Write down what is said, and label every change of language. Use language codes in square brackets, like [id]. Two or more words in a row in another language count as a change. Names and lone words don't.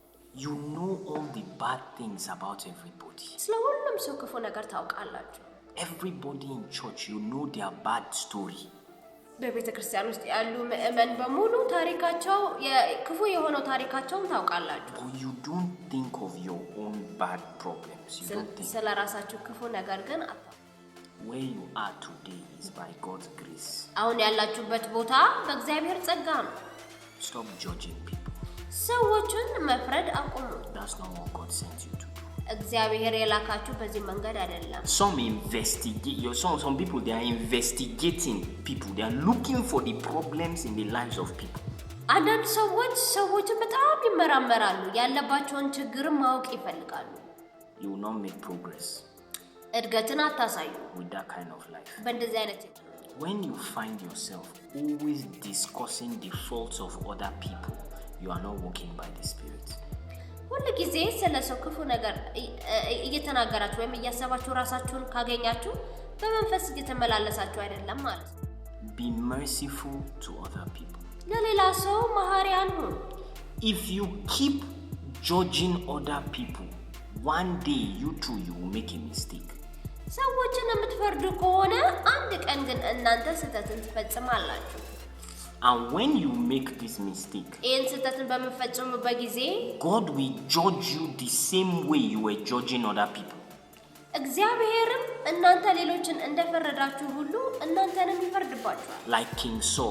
[en] You know all the bad things about everybody. [am] ስለሁሉም ሰው ክፉ ነገር ታውቃላችሁ። [en] Everybody in church, you know their bad story. [am] በቤተ ክርስቲያን ውስጥ ያሉ ምእመን በሙሉ ታሪካቸው ክፉ የሆነው ታሪካቸውን ታውቃላችሁ። [en] But you don't think of your own bad problems. You don't think. [am] ስለራሳችሁ ክፉ ነገር ግን [en] Where you are today is by God's grace. [am] አሁን ያላችሁበት ቦታ በእግዚአብሔር ጸጋ ነው። [en] Stop judging people. [am] ሰዎችን መፍረድ አቁሙ። [en] That's not what God sent you to do. [am] እግዚአብሔር የላካችሁ በዚህ መንገድ አይደለም። [en] Some people, they are investigating people. They are looking for the problems in the lives of people. [am] አንዳንድ ሰዎችን በጣም ይመራመራሉ። ያለባቸውን ችግርም ማወቅ ይፈልጋሉ። [en] You will not make progress. [am] እድገትን አታሳዩ [en] with that kind of life. [am] በእንደዚህ አይነት [en] When you find yourself always discussing the faults of other people, you are not walking by the Spirit. [am] ሁሉ ጊዜ ስለሰው ክፉ ነገር እየተናገራችሁ ወይም እያሰባችሁ ራሳችሁን ካገኛችሁ በመንፈስ እየተመላለሳችሁ አይደለም ማለት ነው። [en] Be merciful to other people. [am] ለሌላ ሰው መሐሪያን ሁኑ። [en] If you keep judging other people, one day you will make a mistake. [am] ሰዎችን የምትፈርዱ ከሆነ አንድ ቀን ግን እናንተ ስህተትን ትፈጽማላችሁ። [en] And when you make this mistake, God will judge you the same way you were judging other people. Like King Saul.